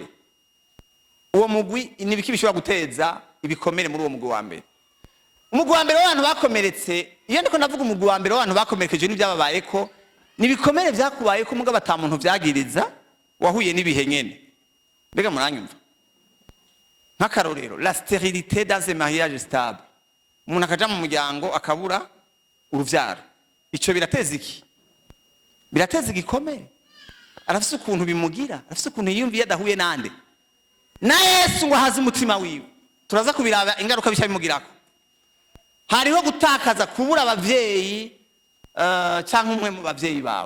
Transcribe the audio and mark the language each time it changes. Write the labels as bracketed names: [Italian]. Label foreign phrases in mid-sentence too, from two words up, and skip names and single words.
[Rundi] Uwo mugwi nibiki bishobora guteza ibikomere muri uwo mugwi wa mbere. Umugwi wa mbere w'abantu bakomeretse, iyo ndiko ndavuga umugwi wa mbere w'abantu bakomerekeje n'ibyababayeko, nibikomere byakubayeko mugabo atamuntu vyagiriza, wahuye n'ibihe nyene. Mbega muranyumva? Nk'akarorero, [French] la stérilité dans un mariage stable. [Rundi] Umuntu akaja mu muryango akabura uruvyaro. Ico birateza iki? Birateza igikomere. Arafise ukuntu bimugira, arafise ukuntu yiyumviye adahuye nande. Na Yesu ngo hazi umutima wiwe. Turaza kubiraba ingaruka bisha bimugirako. Hariho gutakaza kubura abavyeyi cyangwa umwe mu bavyeyi bawe.